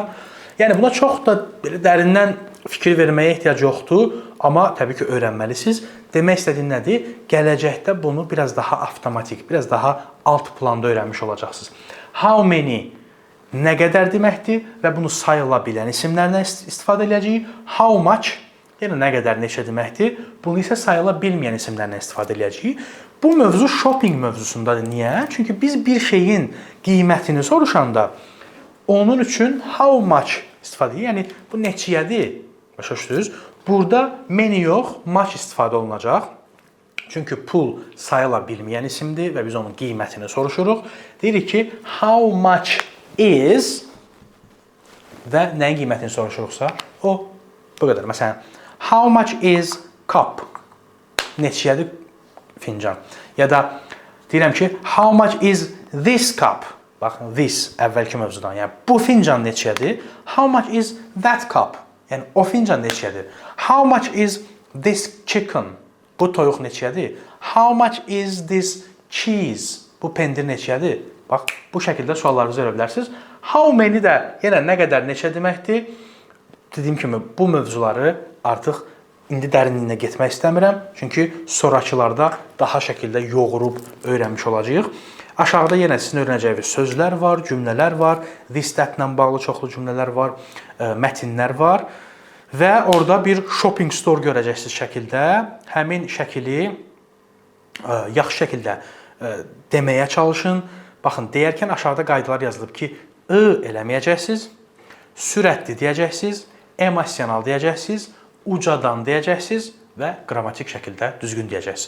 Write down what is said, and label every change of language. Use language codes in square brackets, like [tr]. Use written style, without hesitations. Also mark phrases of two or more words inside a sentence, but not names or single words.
[az] Yəni buna çox da belə dərindən fikir verməyə ehtiyac yoxdur, amma təbii ki, öyrənməlisiniz. Demək istədiyim nədir? Gələcəkdə bunu biraz daha avtomatik, biraz daha alt planda öyrənmiş olacaqsınız. [en] How many [az] nə qədər deməkdir və bunu sayıla bilən isimlərdən istifadə edəcəyik. [en] How much [az] yəni nə qədər, neçə deməkdir. Bunu isə sayıla bilməyən isimlərdən istifadə edəcəyik. Bu mövzu shopping mövzusundadır. Niyə? Çünki biz bir şeyin qiymətini soruşanda onun üçün [en] how much [az] istifadə edir. Yəni bu neçəyədir? Başa düşdünüz? Burada many yox, much istifadə olunacaq. Çünki pul sayıla bilməyən isimdir və biz onun qiymətini soruşuruq. Deyirik ki, [en] how much is [az] və nəyin qiymətini soruşuruqsa, o bu qədər. Məsələn, [en] how much is cup? [az] Neçəyədir fincan? Ya da deyirəm ki, [en] how much is this cup? [az] Baxın, this əvvəlki mövzudan. Yəni, bu fincan neçədir? [en] How much is that cup? [az] Yəni, o fincan neçədir? [en] How much is this chicken? [az] Bu toyuq neçədir? [en] How much is this cheese? [az] Bu pendir neçədir? Bax, bu şəkildə suallarınızı verə bilərsiniz. [en] How many [az] də yenə nə qədər, neçə deməkdir? Dediyim kimi, bu mövzuları artıq indi dərinliyinə getmək istəmirəm. Çünki sonrakılarda daha şəkildə yoğurub öyrənmiş olacağıq. Aşağıda yenə sizin öyrənəcəyiniz sözlər var, cümlələr var, this, that-la bağlı çoxlu cümlələr var, mətinlər var və orada bir [en] shopping store [az] görəcəksiniz şəkildə. Həmin şəkili yaxşı şəkildə deməyə çalışın. Baxın, deyərkən aşağıda qaydalar yazılıb ki, eləməyəcəksiniz, sürətli deyəcəksiniz, emosional deyəcəksiniz, ucadan deyəcəksiniz və qrammatik şəkildə düzgün deyəcəksiniz.